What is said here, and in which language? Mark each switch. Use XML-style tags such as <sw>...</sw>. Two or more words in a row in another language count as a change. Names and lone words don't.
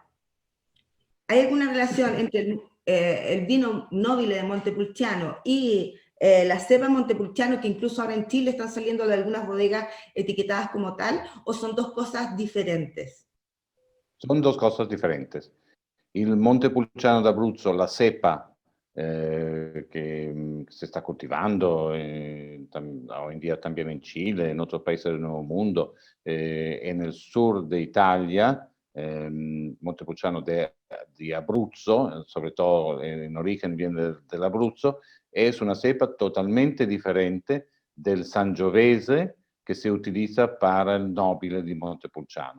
<es>¿Hay alguna relación entre el vino nobile de Montepulciano y la cepa Montepulciano, que incluso ahora en Chile están saliendo de algunas bodegas etiquetadas como tal, o son dos cosas diferentes? Son dos cosas diferentes.</es> <it>Il Montepulciano d'Abruzzo,</it> <es>la cepa que se está cultivando hoy en día también en Chile, en otros países del Nuevo Mundo, en el sur de Italia, Montepulciano di Abruzzo, sobre todo en origen viene del Abruzzo, es una cepa totalmente diferente del Sangiovese que se utiliza para el Nobile de Montepulciano.</es>